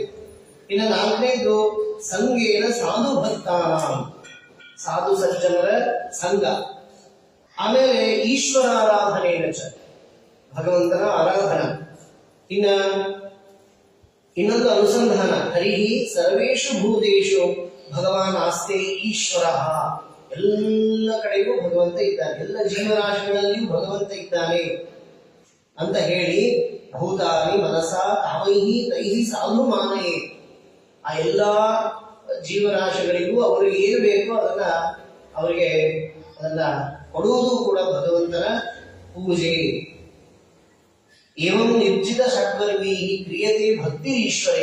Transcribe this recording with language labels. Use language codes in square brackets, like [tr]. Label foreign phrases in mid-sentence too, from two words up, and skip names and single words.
[kn] ಇನ್ನು ನಾಲ್ಕನೇದು [sa] ಸಂಗೇನ ಸಾಧು ಭಕ್ತಾನ, [kn] ಸಾಧು ಸಜ್ಜನರ ಸಂಘ. ಆಮೇಲೆ [sa] ಈಶ್ವರ ಆರಾಧನೆಯ ಚ, [kn] ಭಗವಂತನ ಆರಾಧನಾ. ಇನ್ನೊಂದು ಅನುಸಂಧಾನ, [sa] ಹರಿಹಿ ಸರ್ವೇಷು ಭೂತೇಷು ಭಗವಾನ್ ಆಸ್ತೆ ಈಶ್ವರ. [kn] ಎಲ್ಲ ಕಡೆಗೂ ಭಗವಂತ ಇದ್ದಾನೆ, ಎಲ್ಲ ಜೀವರಾಶಿಗಳಲ್ಲಿಯೂ ಭಗವಂತ ಇದ್ದಾನೆ ಅಂತ ಹೇಳಿ [sa] ಭೂತಾನಿ ಮನಸ ತಾವೈಹಿ ತೈಹಿ ಸಾಧು ಮಾನಯೇ. [kn] ಆ ಎಲ್ಲಾ ಜೀವರಾಶಿಗಳಿಗೂ ಅವರಿಗೆ ಏನು ಬೇಕೋ ಅವರಿಗೆ ಅದನ್ನ ಕೊಡುವುದು ಕೂಡ ಭಗವಂತನ ಪೂಜೆ. [sa] ಏವಂ ನಿರ್ಜಿತ ಷಡ್ವರ್ಗೀ ಕ್ರಿಯತೆ ಭಕ್ತಿ ಈಶ್ವರೇ.